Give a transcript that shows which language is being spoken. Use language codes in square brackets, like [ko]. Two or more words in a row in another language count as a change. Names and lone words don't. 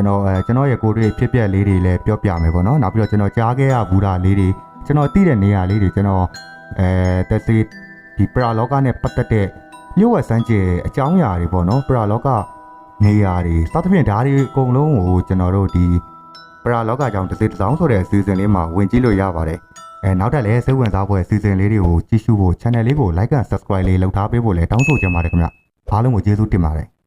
[my] တော်ရဲ့ကိုယ်တွေ့ဖြစ်ပျက်လေးတွေလည်းပြောပြမယ်ပေါ့နော်နောက်ပြီးတော့ကျွန်တော်ကြားခဲ့ရဘူးတာလေးတွေကျွန်တော်သိတဲ့နေရာလေးတွေကျွန်တော်တက်စီဒီပရာလောကနဲ့ပတ်သက်တဲ့မြို့ဝက်စမ်းကျဲအကြောင်းအရာတွေပေါ့နော်ပရာလောကနေရာတွေစသဖြင့်ဒါတွေအကုန်လုံးကိုကျွန်တော်တို့ဒီပရာလောကအကြောင်းတစ်စိတစ်စောင်းဆိုတဲ့စီစဉ်လေးမှာဝင်ကြည့်လို့ရပါတယ်နောက်ထပ်လည်းစိတ်ဝင်စားဖို့စီစဉ်လေးတွေကိုကြည့်ရှုဖို့ channel လေးကို [en] like and subscribe [my] လေးလုပ်ထားပေးဖို့လည်းတောင်းဆိုချင်ပါတယ်ခင်ဗျအားလုံးကိုကျေးဇူးတင်ပါတယ်